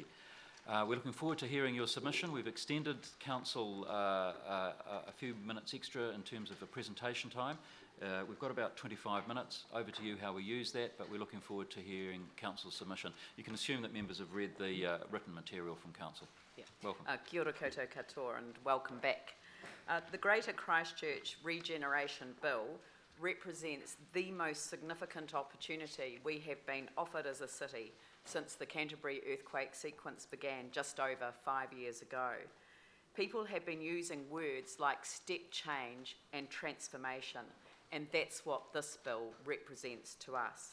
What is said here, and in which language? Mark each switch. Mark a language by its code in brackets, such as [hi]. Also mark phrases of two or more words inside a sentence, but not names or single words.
[en] We're looking forward to hearing your submission. We've extended council a few minutes extra in terms of the presentation time. We've got about 25 minutes. Over to you how we use that, but we're looking forward to hearing council submission. You can assume that members have read the written material from council. Yeah. Welcome. [mi] Kia ora koutou katoa [en] and welcome back. The Greater Christchurch Regeneration Bill represents the most significant opportunity we have been offered as a city since the Canterbury earthquake sequence began just over 5 years ago. People have been using words like step change and transformation, and that's what this bill represents to us.